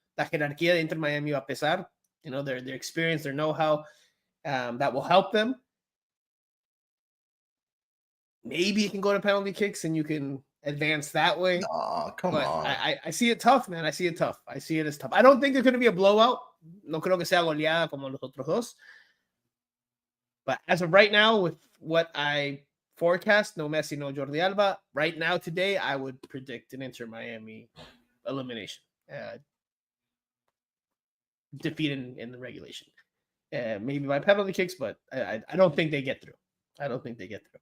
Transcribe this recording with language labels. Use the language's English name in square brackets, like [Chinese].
[Spanish] La jerarquía de Inter Miami va a pesar. [English] Their experience, their know-how, that will help them. Maybe you can go to penalty kicks and you can advance that way. Oh, come on. I see it tough, man. I see it tough. I see it as tough. I don't think there's going to be a blowout. [Spanish] No creo que sea goleada como los otros dos. [English] But as of right now, with what I forecast, no Messi, no Jordi Alba, right now, today, I would predict an Inter Miami elimination. Defeat in the regulation. Maybe by penalty kicks, but I don't think they get through.